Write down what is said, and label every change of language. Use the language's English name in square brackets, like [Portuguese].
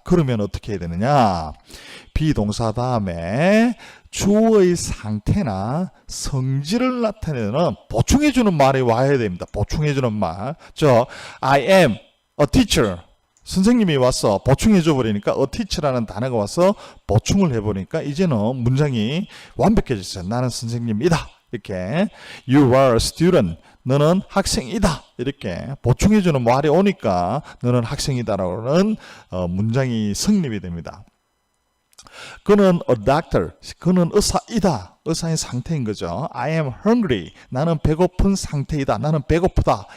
[Korean] 그러면 어떻게 해야 되느냐? 비동사 다음에 주어의 상태나 성질을 나타내는 보충해주는 말이 와야 됩니다. 보충해주는 말. [English] I am a teacher. [Korean] 선생님이 와서 보충해줘 버리니까 a teacher라는 단어가 와서 보충을 해버리니까 이제는 문장이 완벽해졌어요. 나는 선생님이다. 이렇게 [English] You are a student. [Korean] 너는 학생이다. 이렇게 보충해주는 말이 오니까 너는 학생이다라고는 문장이 성립이 됩니다. 그는 a doctor. 그는 의사이다. 의사의 상태인 거죠. [English] I am hungry. [Korean] 나는 배고픈 상태이다. 나는 배고프다.